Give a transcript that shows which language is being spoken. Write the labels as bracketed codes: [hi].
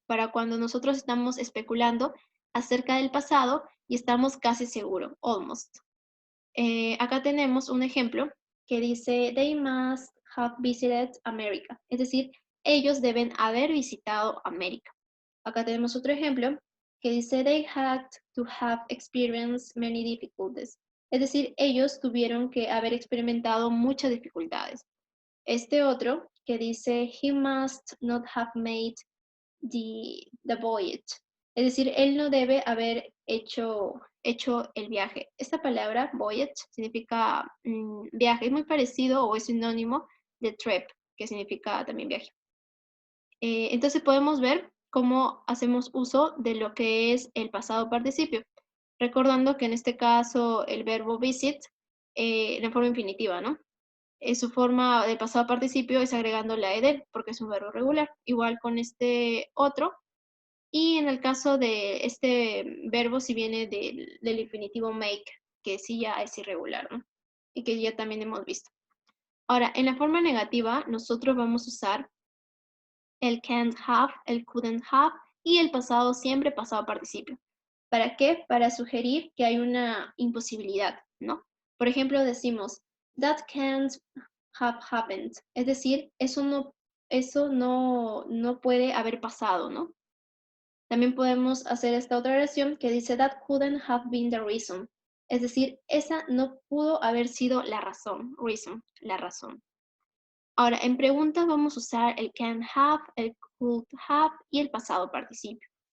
[es] Para cuando nosotros estamos especulando acerca del pasado y estamos casi seguros, almost. Acá tenemos un ejemplo que dice, [en] they must have visited America. [es] Es decir, ellos deben haber visitado América. Acá tenemos otro ejemplo que dice, [en] they had to have experienced many difficulties. [es] Es decir, ellos tuvieron que haber experimentado muchas dificultades. Este otro que dice, [en] he must not have made the voyage. [es] Es decir, él no debe haber hecho el viaje. Esta palabra, voyage, significa viaje. Es muy parecido o es sinónimo de trip, que significa también viaje. Entonces podemos ver cómo hacemos uso de lo que es el pasado participio. Recordando que en este caso el verbo visit, en forma infinitiva, ¿no? Su forma de pasado participio es agregando la ed, porque es un verbo regular. Igual con este otro. Y en el caso de este verbo, si viene del infinitivo make, que sí ya es irregular, ¿no? Y que ya también hemos visto. Ahora, en la forma negativa, nosotros vamos a usar el can't have, el couldn't have y el pasado siempre pasado participio. ¿Para qué? Para sugerir que hay una imposibilidad, ¿no? Por ejemplo, decimos, [en] that can't have happened. [es] Es decir, eso no puede haber pasado, ¿no? También podemos hacer esta otra oración que dice, [en] that couldn't have been the reason. [es] Es decir, esa no pudo haber sido la razón, reason, la razón. Ahora, en preguntas vamos a usar el can have, el could have y el pasado participio.